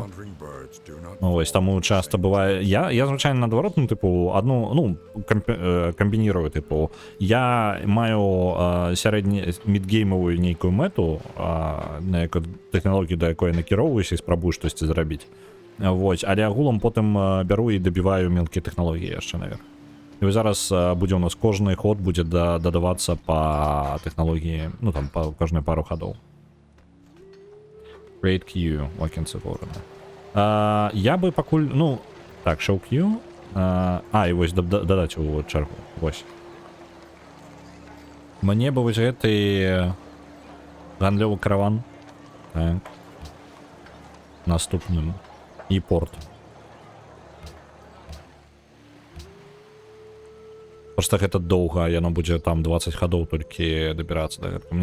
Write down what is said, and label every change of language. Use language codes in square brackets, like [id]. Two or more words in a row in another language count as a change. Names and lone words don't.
[be] Ну, вось, таму часта бывае... Я звычайна наадварот, ну, тыпу, адну, ну, камбінірую, тыпу, я маю сярэдні мідгеймавую нейкую мэту, на якую тэхналогію, да якой я накіроўваюся і спрабую штосьці зрабіць. Вось, але агулам потым бяру і дабіваю мелкія тэхналогіі яшчэ наверх. І вось зараз будзе у нас кожны ход будзе дадавацца па тэхналогіі, ну там па кожнай пару хадоў. [en] Create queue, [be] вакенцы ворона. Я бы пакуль, ну, так, [en] show queue. [be] І вось дадаць у чаргу, вось. Мне бы вось гэты гандлёвы караван. Так. Наступным. І порт. Просто гэта доўга, яно будзе там 20 хадоў толькі дабірацца да гэтага.